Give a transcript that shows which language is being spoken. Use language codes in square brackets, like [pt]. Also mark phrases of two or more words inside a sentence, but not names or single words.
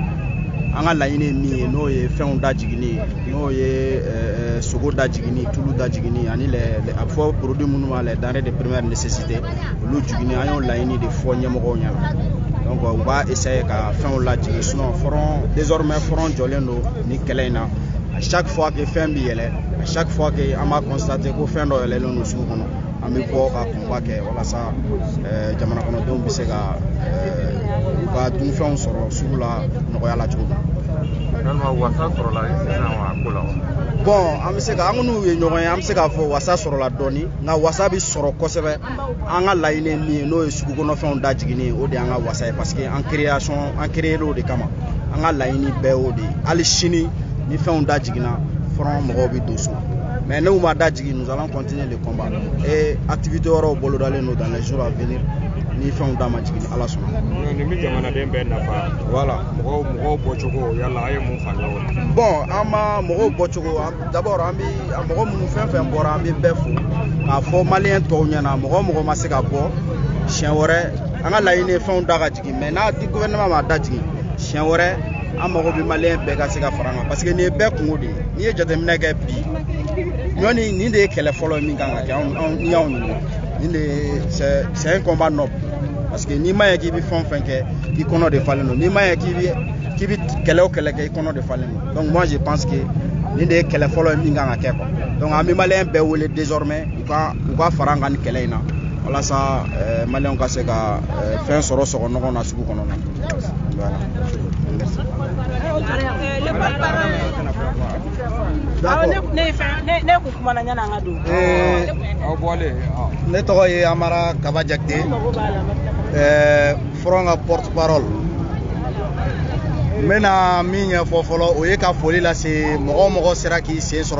[bm] An ka laɲini ye min ye n'o ye fɛnw da jiginni ye n'o ye sogo da jiginni tulu da jiginni ani a bɛ fɔ produit minnu b'a la [fr] denrées de première nécessité [bm] olu jiginni an y'o laɲini de fɔ ɲɛmɔgɔw ɲɛna. Donc u b'a essayer ka fɛnw lajigin [fr] sinon désormais [bm] front jɔlen don ni kɛlɛ in na. [fr] À chaque fois que [bm] fɛn bɛ yɛlɛ [fr] à chaque fois que [bm] an b'a constater ko fɛn dɔ yɛlɛlen don sugu kɔnɔ an bɛ bɔ ka combat kɛ walasa jamana kɔnɔdenw bɛ se ka u ka dunfɛnw sɔrɔ sugu la nɔgɔya la cogo min. Wasa sɔrɔla sisan wa ko la wa? Bon an bɛ se ka an n'u ye ɲɔgɔn ye an bɛ se k'a fɔ wasa sɔrɔla dɔɔni nka wasa bɛ sɔrɔ kosɛbɛ an ka laɲini ye min ye n'o ye sugu kɔnɔfɛnw da jiginni ye o de y'an ka wasa ye [fr] parce que [bm] an créé o de kama an ka laɲini bɛɛ y'o de ye hali sini ni fɛnw da jiginna front mɔgɔw bɛ don so mais n'u ma da jigin [fr] nous allons continuer le combat [bm] et activité wɛrɛw bolodalen don [fr] dans les jours à venir [bm] ni fɛnw da ma jigin ni Ala sɔnna. Nin bɛ jamanaden bɛɛ nafa. Voilà. Mɔgɔw bɔcogo yala a ye mun faamuya o la? Bon an ma mɔgɔw bɔcogo d'abord an bɛ mɔgɔ minnu fɛn fɛn bɔra an bɛ bɛɛ fo k'a fɔ maliyɛn tɔw ɲɛna mɔgɔ ma se ka bɔ siɲɛ wɛrɛ an ka laɲini ye fɛnw da ka jigin mais n'a gouvernement ma da jigin siɲɛ wɛrɛ an mago bɛ maliyɛn bɛɛ ka se ka fara an kan parce que nin ye bɛɛ kungo de ye n'i ye jateminɛ kɛ bi ɲɔni nin de ye kɛlɛ fɔlɔ min kan ka kɛ ni y'anw ɲininka nin de ye [fr] c'est un combat noble parce que [bm] n'i ma ye k'i bɛ fɛn o fɛn kɛ i kɔnɔ de falen don n'i ma ye k'i bɛ kɛlɛ o kɛlɛ kɛ i kɔnɔ de falen don [fr] donc moi je pense que [bm] nin de ye kɛlɛ fɔlɔ min kan ka kɛ quoi donc an bɛ maliyɛn bɛɛ wele désormais u ka fara an kan nin kɛlɛ in na walasa maliyɛnw ka se ka fɛn sɔrɔ sɔgɔnɔgɔ na sugu kɔnɔ na voilà. Ne tɔgɔ ye Amara Kaba Jakite front ka [fr] porte parole [bm] n bɛna min ɲɛfɔ fɔlɔ o ye ka foli lase mɔgɔ sera k'i sen sɔrɔ